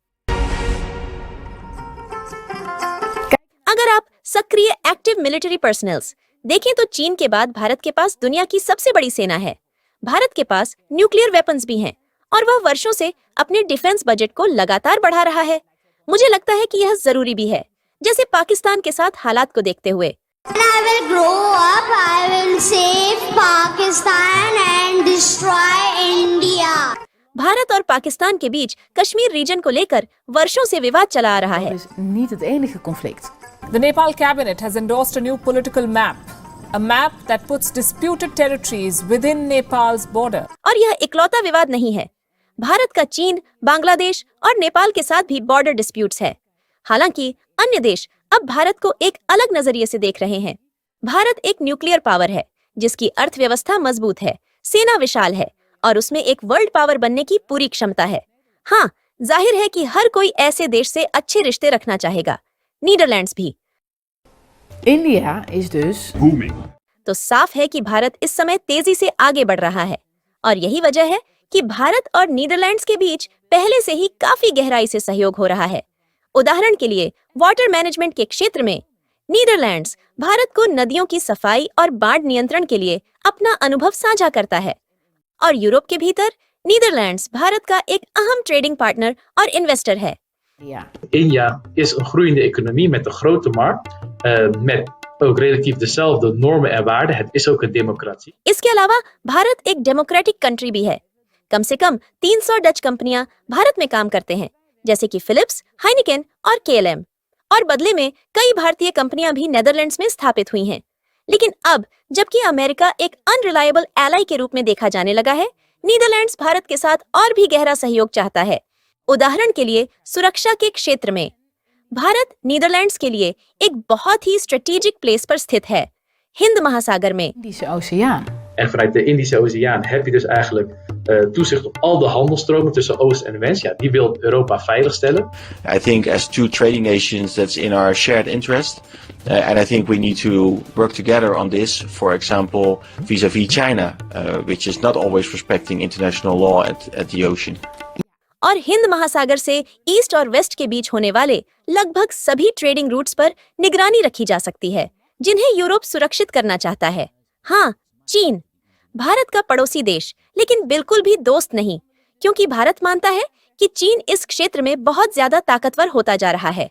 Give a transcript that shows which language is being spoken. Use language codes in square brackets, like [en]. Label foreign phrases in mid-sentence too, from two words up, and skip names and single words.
[hi] अगर आप सक्रिय [en] active military personnels [hi] देखें तो चीन के बाद भारत के पास दुनिया की सबसे बड़ी सेना है। भारत के पास [en] nuclear weapons [hi] भी हैं और वह वर्षों से अपने [en] defence budget [hi] को लगातार बढ़ा रहा है। मुझे लगता है कि यह जरूरी भी है, जैसे पाकिस्तान के साथ हालात को देखते हुए। [en] I will grow up, I will save Pakistan and destroy India. [hi] भारत और पाकिस्तान के बीच कश्मीर रीजन को लेकर वर्षों से विवाद चला आ रहा है। [nl] Dat is niet het enige conflict. [en] The Nepal cabinet has endorsed a new political map, a map that puts disputed territories within Nepal's border. [hi] और यह इकलौता विवाद नहीं है। भारत का चीन, बांग्लादेश और नेपाल के साथ भी [en] border disputes [hi] है। हालांकि अन्य देश अब भारत को एक अलग नजरिए से देख रहे हैं। भारत एक [en] nuclear power [hi] है, जिसकी अर्थव्यवस्था मजबूत है, सेना विशाल है और उसमें एक [en] world power [hi] बनने की पूरी क्षमता है। हाँ, जाहिर है कि हर कोई ऐसे देश से अच्छे रिश्ते रखना चाहेगा, नीदरलैंड्स भी। [nl] India is dus Booming. [hi] तो साफ है कि भारत इस समय तेजी से आगे बढ़ रहा है और यही वजह है कि भारत और नीदरलैंड्स के बीच पहले से ही काफी गहराई से सहयोग हो रहा है। उदाहरण के लिए [en] water management [hi] के क्षेत्र में नीदरलैंड्स भारत को नदियों की सफाई और बाढ़ नियंत्रण के लिए अपना अनुभव साझा करता है, और यूरोप के भीतर नीदरलैंड्स भारत का एक अहम [en] trading partner [hi] और इन्वेस्टर है। [nl] India is een groeiende economie met een grote markt, met ook relatief dezelfde normen en waarden. Het is ook een democratie. [hi] इसके अलावा भारत एक [en] democratic country [hi] भी है। कम से कम 300 डच कंपनियां भारत में काम करते हैं, जैसे कि फिलिप्स, हाइनिकेन और KLM, और बदले में कई भारतीय कंपनियां भी नेदरलैंड्स में स्थापित हुई हैं। लेकिन अब जबकि अमेरिका एक [en] unreliable ally [hi] के रूप में देखा जाने लगा है, नीदरलैंड्स भारत के साथ और भी गहरा सहयोग चाहता है। उदाहरण के लिए सुरक्षा के क्षेत्र में भारत नीदरलैंड्स के लिए एक बहुत ही [en] strategic place [hi] पर स्थित है, हिंद महासागर में। [nl] Indische Oceaan. En vanuit de Indische Oceaan heb je dus eigenlijk toezicht op al de handelstromen tussen Oost en West. Ja, die wil Europa veiligstellen. [en] I think as two trading nations, that's in our shared interest. And I think we need to work together on this, for example, vis-à-vis China, which is not always respecting international law at the ocean. [hi] और हिंद महासागर से ईस्ट और वेस्ट के बीच होने वाले लगभग सभी [en] trading routes [hi] पर निगरानी रखी जा सकती है, जिन्हें यूरोप सुरक्षित करना चाहता है। हाँ, चीन। भारत का पड़ोसी देश, लेकिन बिल्कुल भी दोस्त नहीं, क्योंकि भारत मानता है कि चीन इस क्षेत्र में बहुत ज्यादा ताकतवर होता जा रहा है।